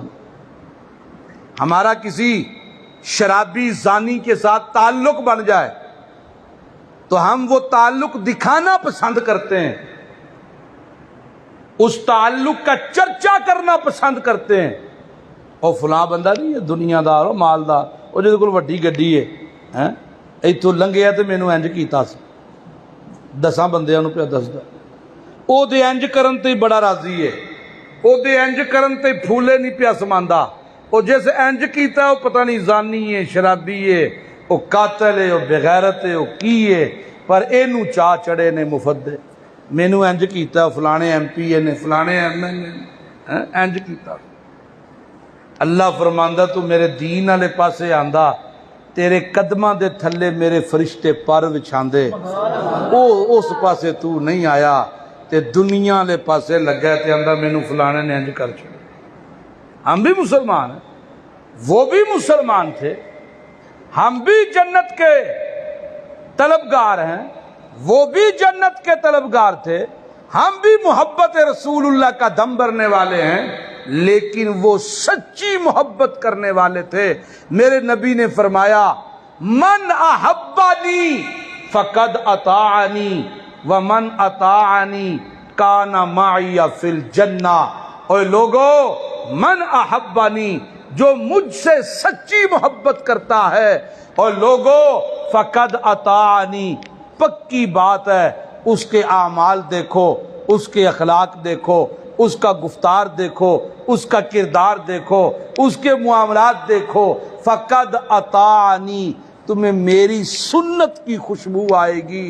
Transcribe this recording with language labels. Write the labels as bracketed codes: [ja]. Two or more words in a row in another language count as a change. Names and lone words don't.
[ur] ہمارا کسی شرابی زانی کے ساتھ تعلق بن جائے تو ہم وہ تعلق دکھانا پسند کرتے ہیں، اس تعلق کا چرچا کرنا پسند کرتے ہیں۔ اور فلاں بندہ نہیں ہے [pa] دنیا دار ہو مالدار، وہ جہاں کول وڈی گڈی ہے، ایتھوں لنگیا تو مینوں انج کیتا سی، 10 بندیاں نوں پیا دسدا، او دے انج کرن تے بڑا راضی ہے، او دے انج کرن تے پھولے نہیں پیا سماندا، او جس انج کیتا ہے وہ پتہ نہیں زانی ہے، شرابی ہے، وہ قاتل ہے، وہ بغیرت ہے، وہ کی ہے، پر اینوں چاہ چڑے نے مفت دے، مینوں انج کیتا، فلانے ایم پی نے، فلانے ایم ایل اے نے انج کیتا۔ اللہ فرماندا تو میرے دین والے پاسے آندا، تیرے قدماں دے تھلے میرے فرشتے پر وچھاندے، او اس پاسے تو نہیں آیا تے دنیا والے پاسے لگا تے آندا مینوں فلانے نے انج کر چھڑیا۔ [ur] ہم بھی مسلمان ہیں، وہ بھی مسلمان تھے، ہم بھی جنت کے طلبگار ہیں، وہ بھی جنت کے طلبگار تھے، ہم بھی محبت رسول اللہ کا دم بھرنے والے ہیں، لیکن وہ سچی محبت کرنے والے تھے۔ میرے نبی نے فرمایا [ar] من احبنی فقد اطاعنی ومن اطاعنی کان معی فی الجنہ۔ [ur] اے لوگو، [ar] من احبنی، [ur] جو مجھ سے سچی محبت کرتا ہے، اور لوگو [ar] فقد اطاعنی، [ur] پکی بات ہے، اس کے اعمال دیکھو، اس کے اخلاق دیکھو، اس کا گفتار دیکھو، اس کا کردار دیکھو، اس کے معاملات دیکھو، [ar] فقد اطاعنی، [ur] تمہیں میری سنت کی خوشبو آئے گی۔